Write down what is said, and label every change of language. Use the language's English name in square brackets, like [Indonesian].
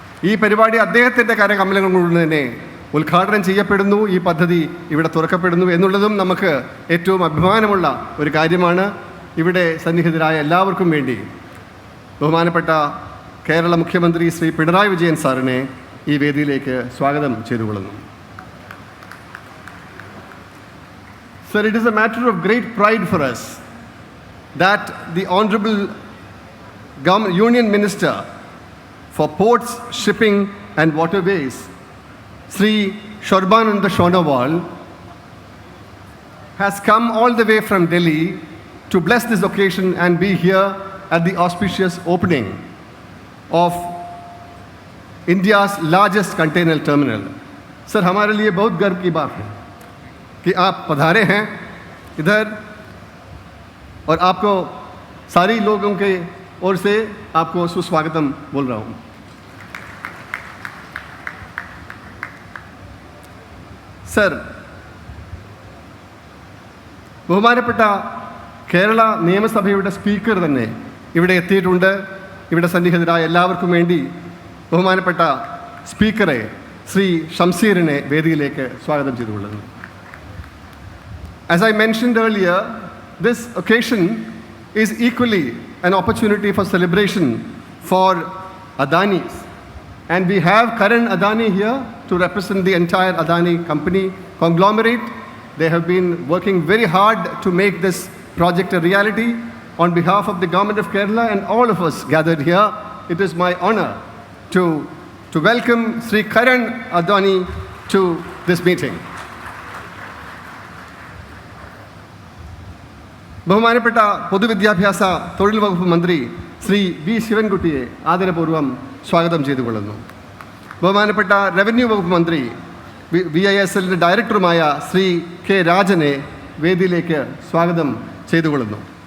[Malayalam] ഈ പരിപാടി അദ്ദേഹത്തിൻ്റെ കരകമലങ്ങൾ കൊണ്ട് തന്നെ ഉദ്ഘാടനം ചെയ്യപ്പെടുന്നു, ഈ പദ്ധതി ഇവിടെ തുറക്കപ്പെടുന്നു എന്നുള്ളതും നമുക്ക് ഏറ്റവും അഭിമാനമുള്ള ഒരു കാര്യമാണ്. ഇവിടെ സന്നിഹിതരായ എല്ലാവർക്കും വേണ്ടി ബഹുമാനപ്പെട്ട കേരള മുഖ്യമന്ത്രി ശ്രീ പിണറായി വിജയൻ സാറിനെ ഈ വേദിയിലേക്ക് സ്വാഗതം ചെയ്തുകൊള്ളുന്നു. [English] Sir, it is a matter of great pride for us that the Honorable Union Minister for Ports, Shipping and Waterways, Sri Shorbananda Sonowal, has come all the way from Delhi to bless this occasion and be here at the auspicious opening of India's largest container terminal. [Hindi] Sir, हमारे लिए बहुत गर्व की बात है कि आप पधारे हैं इधर, और आपको सारी लोगों के ओर से आपको सुस्वागतम बोल रहा हूँ. [Malayalam] സർ, ബഹുമാനപ്പെട്ട കേരള നിയമസഭയുടെ സ്പീക്കർ തന്നെ ഇവിടെ എത്തിയിട്ടുണ്ട്. ഇവിടെ സന്നിഹിതരായ എല്ലാവർക്കും വേണ്ടി ബഹുമാനപ്പെട്ട സ്പീക്കറെ ശ്രീ ഷംസീറിനെ വേദിയിലേക്ക് സ്വാഗതം ചെയ്തുകൊള്ളുന്നു. [English] As I mentioned earlier, this occasion is equally an opportunity for celebration for Adanis. And we have Karan Adani here to represent the entire Adani company conglomerate. They have been working very hard to make this project a reality. On behalf of the government of Kerala and all of us gathered here, it is my honor to welcome Sri Karan Adani to this meeting. [Malayalam] ബഹുമാനപ്പെട്ട പൊതുവിദ്യാഭ്യാസ തൊഴിൽ വകുപ്പ് മന്ത്രി Shri V ശിവൻകുട്ടിയെ ആദരപൂർവ്വം സ്വാഗതം ചെയ്തുകൊള്ളുന്നു. ബഹുമാനപ്പെട്ട revenue വകുപ്പ് മന്ത്രി VISLൻ്റെ ഡയറക്ടറുമായ ശ്രീ K രാജനെ വേദിയിലേക്ക് സ്വാഗതം ചെയ്തുകൊള്ളുന്നു.